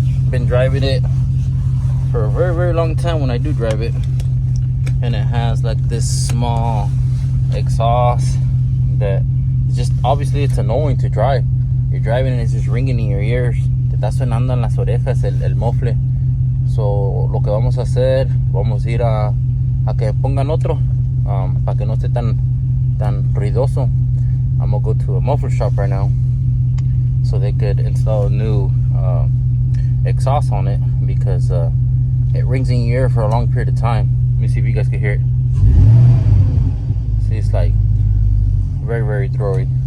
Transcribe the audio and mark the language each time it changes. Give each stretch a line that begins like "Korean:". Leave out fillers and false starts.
English: Been driving it for a very, very long time when I do drive it, and it has like this small exhaust that just obviously it's annoying to drive. You're driving and it's just ringing in your ears.
Spanish: Te está sonando en las orejas el muffler. So lo que vamos a hacer, vamos a ir a que pongan otro para que no esté tan ruidoso.
English: I'm gonna go to a muffler shop right now so they could install a new exhaust on it, because it rings in your ear for a long period of time. Let me see if you guys can hear it. See, it's like very, very throwy.